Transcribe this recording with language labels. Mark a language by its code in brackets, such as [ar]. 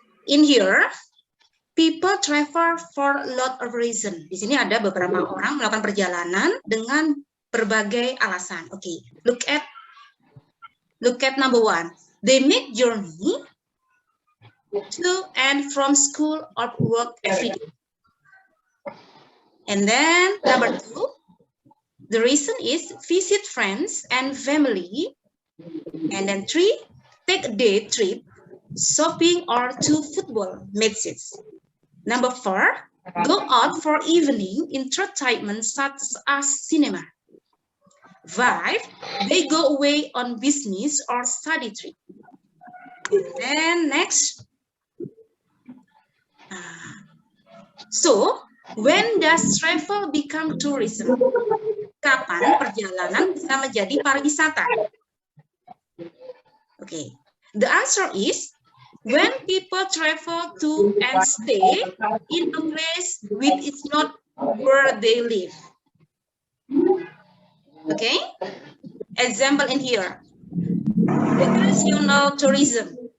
[en] In here, people travel for a lot of reason. [id] Di sini ada beberapa orang melakukan perjalanan dengan berbagai alasan. [en] Okay. Look at number 1. They make journey to and from school or work every day. And then number 2, the reason is visit friends and family. And then 3, take a day trip, shopping or to football matches. Number 4, go out for evening entertainment such as cinema. 5, they go away on business or study trip. And then next. So, when does travel become tourism? [id] Kapan perjalanan bisa menjadi pariwisata? [en] Okay, the answer is when people travel to and stay in a place which is not where they live. Okay, example in here, recreational tourism.